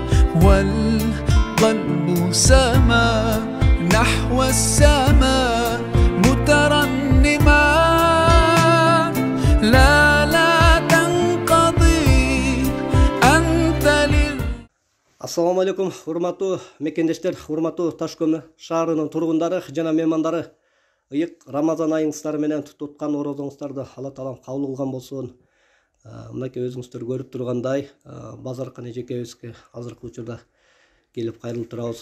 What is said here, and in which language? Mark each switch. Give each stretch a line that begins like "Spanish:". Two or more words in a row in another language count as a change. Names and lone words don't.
Arabic: والقلب سما نحو السماء مترنما لا تنقضي أنت السلام عليكم,
Kyrgyz: урматтуу мекендештер, урматтуу Ташкөмү шаарынын тургундары жана меймандары. Ыйык Рамазан айыңыздар менен туткан орозоңуздарды Алла таалам кабыл кылган болсун. Мынакей өзүңүздөр көрүп тургандай, Базаркан эжекебизге азыркы учурда келип кайрылып турабыз.